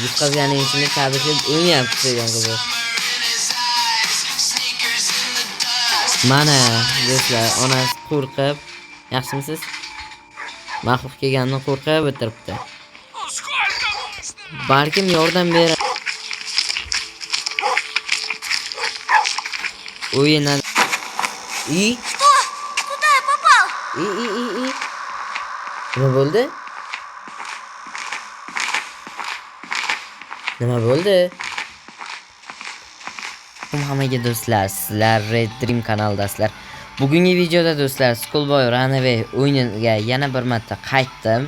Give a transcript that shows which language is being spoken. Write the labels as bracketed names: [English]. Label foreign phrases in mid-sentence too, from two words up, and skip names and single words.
[Uzbek] yutqazganing uchun tabrikib o'ynayapti degan qiziq. Mana do'stlar, onasi qo'rqib, yaxshimisiz? Maxluq kelganini qo'rqib o'tiribdi. Balkim yordam berar. O'yinlar. [Russian] Что? Куда я попал? [Uzbek] Nima bo'ldi? Nima bo'ldi? Hammaga do'stlar, sizlar Red Dream kanaldasizlar. Bugungi videoda do'stlar, Schoolboy Runaway o'yiniga yana bir marta qaytdim.